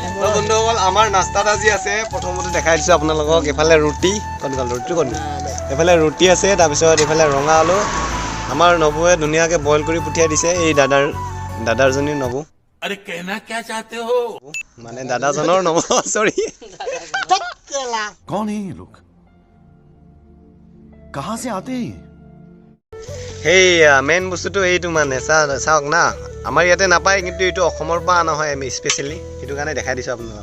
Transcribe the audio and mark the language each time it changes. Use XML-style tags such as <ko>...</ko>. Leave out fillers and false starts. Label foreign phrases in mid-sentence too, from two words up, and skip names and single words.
<as>তো বন্ধুসকল আমাৰ নাস্তাত আজি আছে, প্ৰথমতে দেখাই দিছোঁ আপোনালোকক। এইফালে ৰুটি, এইফালে ৰুটি আছে। তাৰপিছত এইফালে ৰঙা আলু, আমাৰ নবুৱে ধুনীয়াকৈ বইল কৰি পঠিয়াই দিছে। এই দাদাৰজনীৰ নবু, মানে দাদাজনৰ নবু, চৰি।</as> <hi>कौन है ये लोग, कहाँ से आते हैं?</hi> <as>সেইয়া মেইন বস্তুটো এইটো, মানে চাওক না, আমাৰ ইয়াতে নাপায় কিন্তু এইটো অসমৰ পৰা অনা হয় আমি স্পেচিয়েলি সেইটো কাৰণে দেখাই দিছোঁ আপোনালোকক</as>